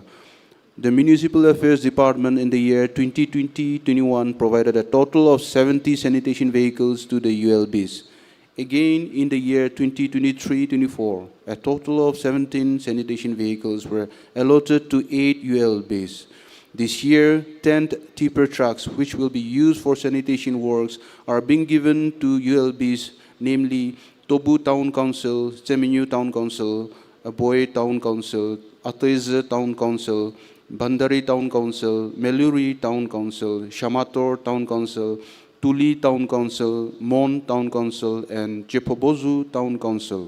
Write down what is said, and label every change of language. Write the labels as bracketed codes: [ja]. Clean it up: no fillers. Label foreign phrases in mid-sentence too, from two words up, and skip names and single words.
[en] The Municipal Affairs Department in the year 2020-21 provided a total of 70 sanitation vehicles to the ULBs. Again, in the year 2023-24, a total of 17 sanitation vehicles were allotted to 8 ULBs. This year, 10 tipper trucks, which will be used for sanitation works, are being given to ULBs, namely Tobu Town Council, Seminyu Town Council, Aboy Town Council, Ataize Town Council, Bandari Town Council, Meluri Town Council, Shamator Town Council, Tuli Town Council, Mon Town Council, and Jepobozu Town Council.